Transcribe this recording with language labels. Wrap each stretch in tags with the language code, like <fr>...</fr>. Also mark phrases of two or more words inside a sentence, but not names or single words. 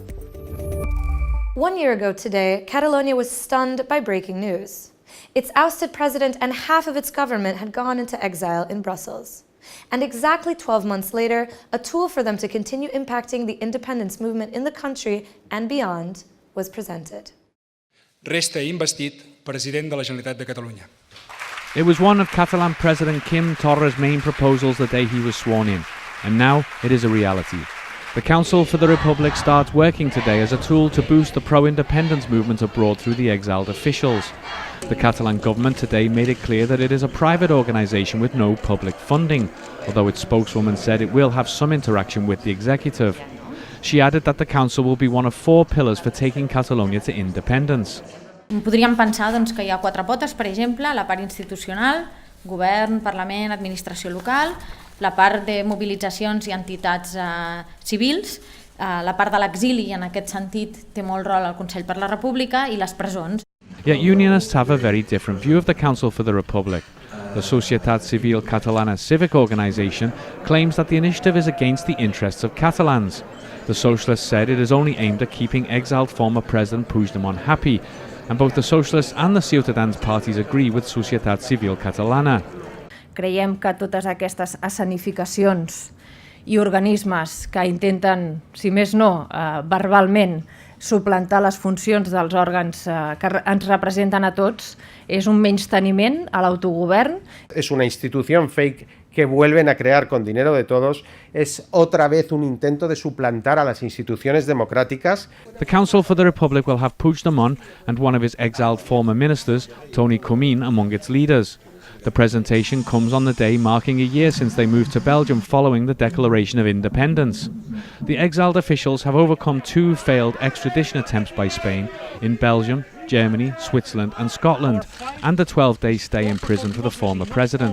<en>1 year ago today, Catalonia was stunned by breaking news. Its ousted president and half of its government had gone into exile in Brussels. And exactly 12 months later, a tool for them to continue impacting the independence movement in the country and beyond was presented.</en> <ca>Resta investit president de la Generalitat de Catalunya.</ca> <en>It was one of Catalan President Quim Torra's main proposals the day he was sworn in, and now it is a reality. The Council for the Republic starts working today as a tool to boost the pro-independence movement abroad through the exiled officials. The Catalan government today made it clear that it is a private organisation with no public funding, although its spokeswoman said it will have some interaction with the executive. She added that the Council will be one of 4 pillars for taking Catalonia to independence.</en> <ca>Podríem pensar que hi ha 4 potes, per exemple, la part institucional, govern, parlament, administració local, la part de mobilitzacions i entitats civils, la part de l'exili, i en aquest sentit té molt rol el Consell per la República, i les presons.</ca> <en>Yet unionists have a very different view of the Council for the Republic. The Societat Civil Catalana civic organisation claims that the initiative is against the interests of Catalans. The Socialists said it is only aimed at keeping exiled former President Puigdemont happy, and both the Socialists and the Ciutadans parties agree with Societat Civil Catalana.</en> <ca>Creiem que totes aquestes escenificacions i organismes que intenten, si més no, verbalment, suplantar les funcions dels òrgans que ens representen a tots, és un menysteniment a l'autogovern.</ca> <es>Es una institución fake que vuelven a crear con dinero de todos. Es otra vez un intento de suplantar a las instituciones democráticas.</es> <en>The Council for the Republic will have Puigdemont and one of his exiled former ministers, Toni Comín, among its leaders. The presentation comes on the day marking a year since they moved to Belgium following the Declaration of Independence. The exiled officials have overcome 2 failed extradition attempts by Spain in Belgium, Germany, Switzerland and Scotland, and a 12-day stay in prison for the former president.</en>